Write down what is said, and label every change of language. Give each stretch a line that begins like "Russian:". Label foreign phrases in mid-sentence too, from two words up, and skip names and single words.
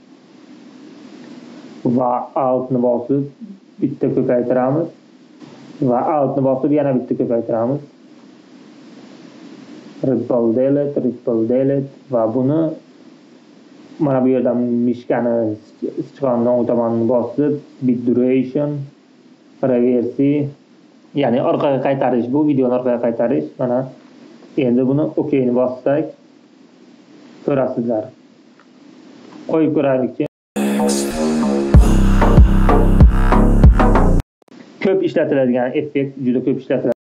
Uzbek: Va Alt ni bosib bitta ko'paytiramiz va Alt ni bosib yana bitta ko'paytiramiz.
English: Ripple delete
Uzbek: va buni mana bu yerdan mishkani sichqonni o'ng tomonini bosib
English: bit duration, reverse,
Uzbek: ya'ni orqaga qaytarish, bu videoni orqaga qaytarish. Mana endi buni OK ni bossak ko'rasizlar. Qo'yib ko'raylikchi. Ko'p ishlatiladigan effekt, juda ko'p ishlatiladi.